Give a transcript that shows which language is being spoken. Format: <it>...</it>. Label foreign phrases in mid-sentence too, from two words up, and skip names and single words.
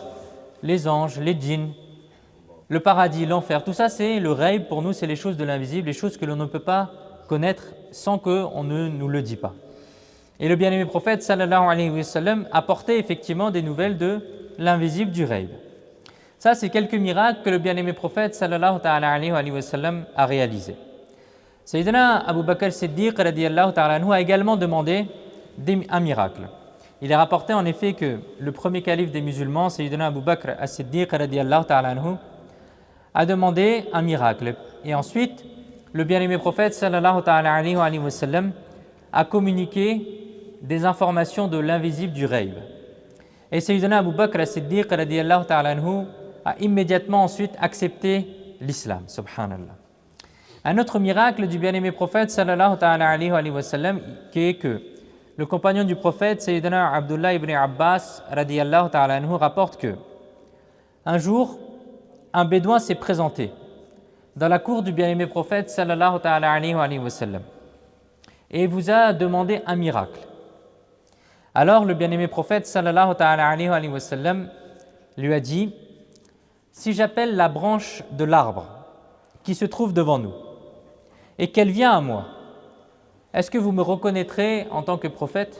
<fr>Les anges, les djinns, le paradis, l'enfer, tout ça c'est le ghaib pour nous, c'est les choses de l'invisible, les choses que l'on ne peut pas connaître sans qu'on ne nous le dit pas. Et le bien-aimé prophète</fr> <ar>صلى الله عليه وسلم</ar> <fr>apportait effectivement des nouvelles de l'invisible, du ghaib. Ça, c'est quelques miracles que le bien-aimé prophète</fr> <ar>صلى الله تعالى عليه وسلم</ar> <fr>a réalisés. Sayyidina Abu Bakr Siddiq</fr> <ar>رضي الله تعالى عنه</ar> <fr>a également demandé un miracle. Il est rapporté en effet que le premier calife des musulmans, Sayyidina Abu Bakr as-Siddiq</fr> <ar>رضي الله تعالى عنه,</ar> <fr>a demandé un miracle. Et ensuite, le bien-aimé prophète</fr> <ar>صلى الله تعالى عليه وسلم</ar> <fr>a communiqué des informations de l'invisible, du ghaib. Et Sayyidina Abu Bakr as-Siddiq</fr> <ar>رضي الله تعالى عنه</ar> <fr>a immédiatement ensuite accepté l'islam, subhanallah. Un autre miracle du bien-aimé prophète</fr> <ar>صلى الله تعالى عليه وسلم,</ar> <fr>qui est que le compagnon du prophète, Sayyidina Abdullah ibn Abbas</fr> <ar>رضي الله تعالى عنه,</ar> <fr>rapporte que un jour, un bédouin s'est présenté dans la cour du bien-aimé prophète</fr> <ar>صلى الله تعالى عليه وسلم</ar> <fr>et vous a demandé un miracle. Alors le bien-aimé prophète</fr> <ar>صلى الله تعالى عليه وسلم</ar> <fr>lui a dit: si j'appelle la branche de l'arbre qui se trouve devant nous et qu'elle vient à moi, est-ce que vous me reconnaîtrez en tant que prophète?</fr>